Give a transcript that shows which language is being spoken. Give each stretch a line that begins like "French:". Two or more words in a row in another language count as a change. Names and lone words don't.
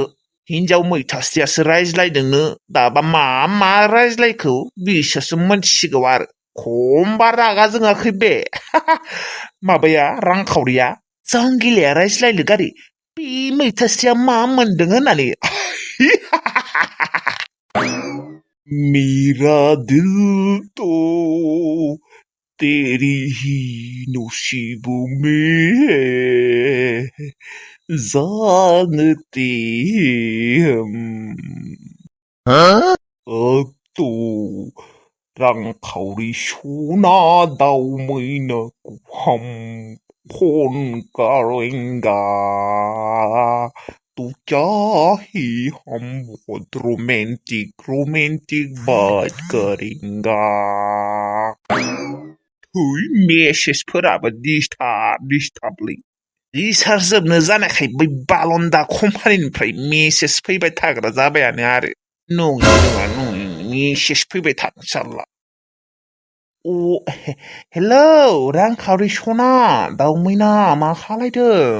Bodo: हिनजाव मैथासेयासो रायज्लायदोंनो दाबा मा रायज्लायखो बिसोरसो मोनथिसिगौ आरो। खमबा रागा जोङाखै बे माबाया रांखावरिया जांगिलाया रायज्लायनो गारि बे मैथासेया मा मोनदों होननानै।
Hindi: मेरा दिल तो तेरी ही नसीबों में है जानते हम। तो रांखावरि सना दाउ मैनाखौ हम फोन करेंगे तो क्या ही हम बहुत रोमांटिक बात करेंगे।
Bodo: मेसेजफोराबो डिस्टार्बलै रिसार्ज जोबनो जानायखाय बै बालन्दा कम्पानिनिफ्राय मेसेज फैबाय थाग्रा जाबायानो आरो। नङा मेसेज फैबाय थानो सारला। हेलौ रांखावरि सना दाउ मैना मा खालायदों?